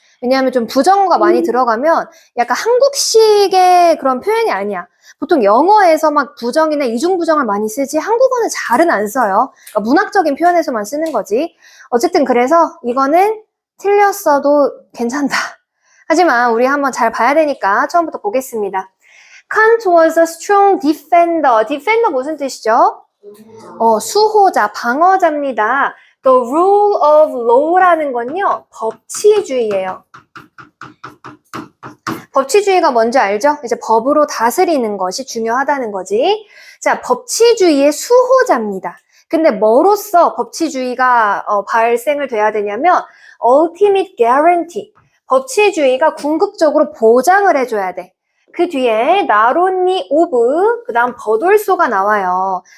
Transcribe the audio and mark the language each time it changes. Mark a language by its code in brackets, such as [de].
[ko] 왜냐하면 좀 부정어가 많이 들어가면 약간 한국식의 그런 표현이 아니야. 보통 영어에서 막 부정이나 이중부정을 많이 쓰지 한국어는 잘은 안 써요. 그러니까 문학적인 표현에서만 쓰는 거지. 어쨌든 그래서 이거는 틀렸어도 괜찮다. 하지만 우리 한번 잘 봐야 되니까 처음부터 보겠습니다. [en] Kant was a strong defender. [ko] defender 무슨 뜻이죠? 수호자, 방어자입니다. [en] The rule of law [ko] 라는 건요, 법치주의예요. 법치주의가 뭔지 알죠? 이제 법으로 다스리는 것이 중요하다는 거지. 자, 법치주의의 수호자입니다. 근데 뭐로써 법치주의가 발생을 돼야 되냐면 ultimate guarantee. 법치주의가 궁극적으로 보장을 해줘야 돼. 그 뒤에 나론니 오브, 그 다음 버돌소가 나와요.